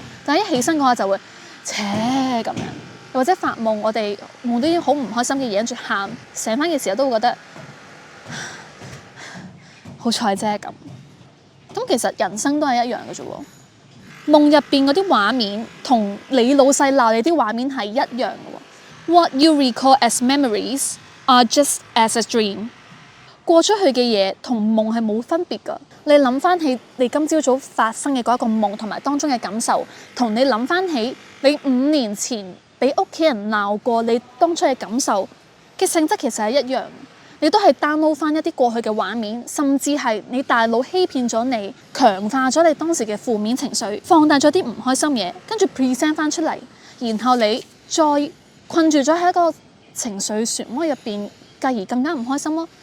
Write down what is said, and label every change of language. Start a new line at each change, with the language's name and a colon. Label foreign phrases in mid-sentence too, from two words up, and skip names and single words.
Cantonese: 但係一起身嘅話就會切咁樣，又或者發夢，我哋夢到啲好唔開心嘅嘢，跟住喊，醒翻嘅時候都會覺得好彩啫咁。咁其實人生都係一樣嘅啫喎，夢入邊嗰啲畫面同你老細鬧你啲畫面係一樣嘅喎。
English: What you recall as memories are just as a dream。
Cantonese: 過出去嘅嘢同夢係冇分別㗎。你諗翻起你今朝早發生嘅嗰一個夢同埋當中嘅感受，同你諗翻起你5年前俾屋企人鬧過你當初嘅感受嘅性質其實係一樣。你都係 download 翻一啲過去嘅畫面，甚至係你大腦欺騙咗你，強化咗你當時嘅負面情緒，放大咗啲唔開心嘢，跟住 present 翻出嚟，然後你再困住咗喺一個情緒漩渦入邊，繼而更加唔開心咯。